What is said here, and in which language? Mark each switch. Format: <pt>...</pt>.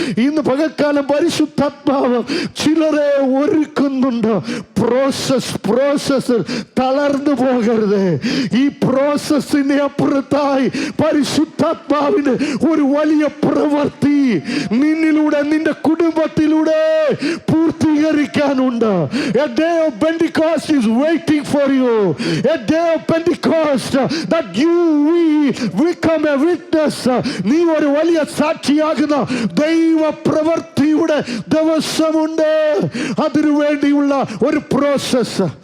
<ml>ഇന്ന് പകൽക്കാലം പരിശുദ്ധാത്മാവ് ചിലരെ ഒരുക്കുന്നുണ്ട്. പ്രോസസ്സിൽ തളർന്നു പോകരുത്. ഈ പ്രോസസ്സിന് അപ്പുറത്തായി പരിശുദ്ധാത്മാവിന് ഒരു വലിയ പ്രവൃത്തി നിന്നിലൂടെ, നിന്റെ കുടുംബത്തിലൂടെ പൂർത്തീകരിക്കാനുണ്ട്.</ml> <en>A day of Pentecost is waiting for you. A day of Pentecost that you become a witness.</en> <ml>നീ ഒരു വലിയ സാക്ഷിയാകുന്ന ദൈവ പ്രവൃത്തിയുടെ ദിവസമുണ്ട്. അതിനു വേണ്ടിയുള്ള ഒരു പ്രോസസ്.</ml>